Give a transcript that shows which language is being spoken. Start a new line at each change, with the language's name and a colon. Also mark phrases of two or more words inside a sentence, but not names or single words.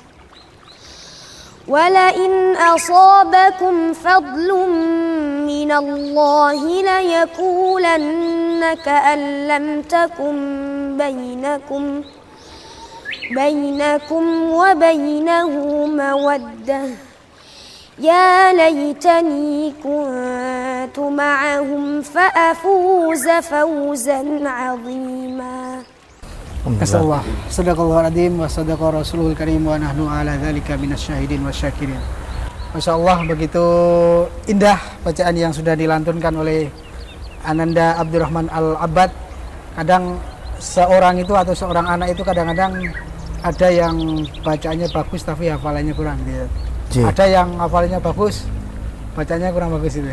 Arabic: ولئن أصابكم فضل من الله ليقولن كأن لم تكن بينكم وبينه مودة يا ليتني كنت معهم فأفوز فوزا عظيما. ما شاء الله، صدق الله العظيم وصدق الرسول الكريم ونحن على ذلك من الشاهدين والشاكرين.
Indonesian: Masyaallah, begitu indah bacaan yang sudah dilantunkan oleh Ananda Abdurrahman Al-Abbad. Kadang seorang itu atau seorang anak itu kadang-kadang ada yang bacaannya bagus tapi hafalannya kurang gitu. Ada yang hafalannya bagus, bacanya kurang bagus itu.